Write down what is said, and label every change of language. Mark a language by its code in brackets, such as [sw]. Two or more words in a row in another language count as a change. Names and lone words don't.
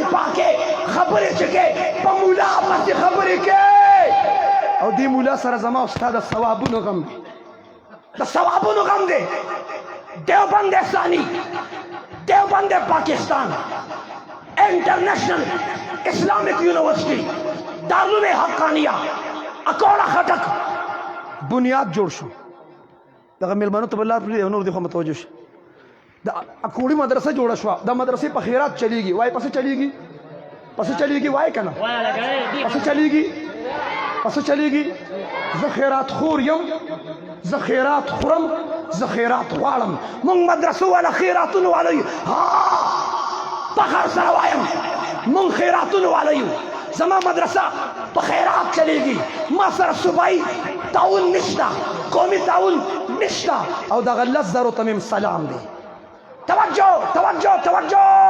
[ps] پاکې خبرې چې کې په مولا پسې خبرې کې او دې مولا سره زما استاد ثوابونو غم دی د ثوابونو غم دی دیوبند ثانی دیوبند پاکستان انټرنیشنل اسلامک یونیورسٹی دارالعلوم حقانیه اکوړه خټک بنیاد جوړ شو دغه مېلمنو ته بل لار پرېږدي نور دې خو متوجه شي د اکوړي مدرسه جوړه شوه دا مدرسې په خیرات چلیږي وای پسې چلیږي پسې چلیږي وای که نه پسې چلیږي پسې چلیږي زه خیرات خور یم زه خیرات خورم زه خیرات غواړم مونږ مدرسو والا خیراتونو والا یو فخر سره وایم مونږ خیراتونو والا یو زما مدرسه په خیرات چلیږي ما سره صوبایي تعاون نشته قومي تعاون نشته او دغه 10,000 ته مې سلام دی توجه توجه توجه